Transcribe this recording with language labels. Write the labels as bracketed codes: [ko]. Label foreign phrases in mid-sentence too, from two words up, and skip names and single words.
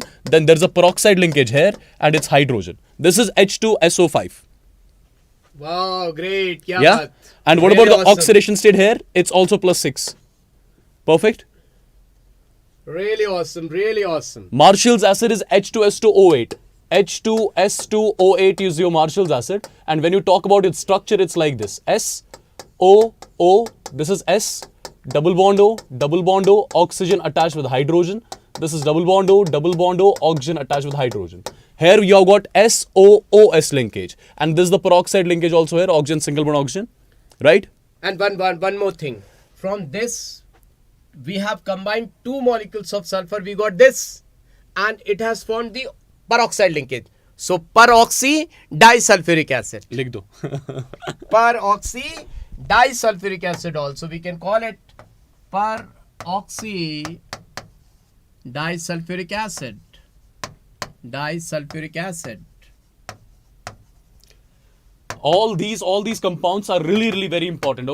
[en] Then there's a peroxide linkage here, and it's hydrogen. This is H2SO5. Wow, great. Yeah. And what really about the awesome. oxidation state here? It's also +6. Perfect. Really awesome. Marshall's acid is H2S2O8. H2S2O8 is your Marshall's acid. And when you talk about its structure, it's like this. S O, O, this is S, double bond O, oxygen attached with hydrogen. This is double bond O, oxygen attached with hydrogen. Here you have got SOOS linkage, and this is the peroxide linkage also here, oxygen, single bond oxygen, right? And one more thing. From this, we have combined two molecules of sulfur. We got this, and it has formed the peroxide linkage. So peroxy disulfuric acid. [hi] लिख दो. [en] Peroxy disulfuric acid also. We can call it peroxy disulfuric acid. Disulfuric acid. All these compounds are really very important.